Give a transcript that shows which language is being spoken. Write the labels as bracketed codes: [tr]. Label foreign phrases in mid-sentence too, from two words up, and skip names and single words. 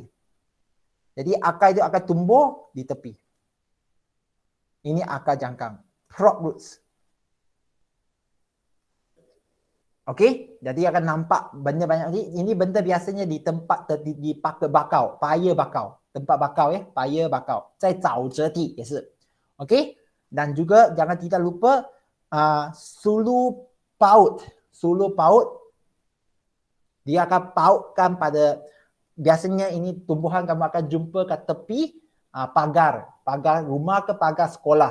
[ms] Jadi akar itu akan tumbuh di tepi. Ini akar jangkang. [en] Frog roots. [ms] Okey, jadi akan nampak benda banyak ni. Ini benda biasanya di tempat di bakau, paya bakau. Tempat bakau ya, paya bakau. [zh] 在沼泽地也是. [ms] Okey? Dan juga jangan tidak lupa sulu paut. Sulu paut dia akan pautkan pada, biasanya ini tumbuhan kamu akan jumpa kat tepi pagar rumah ke pagar sekolah.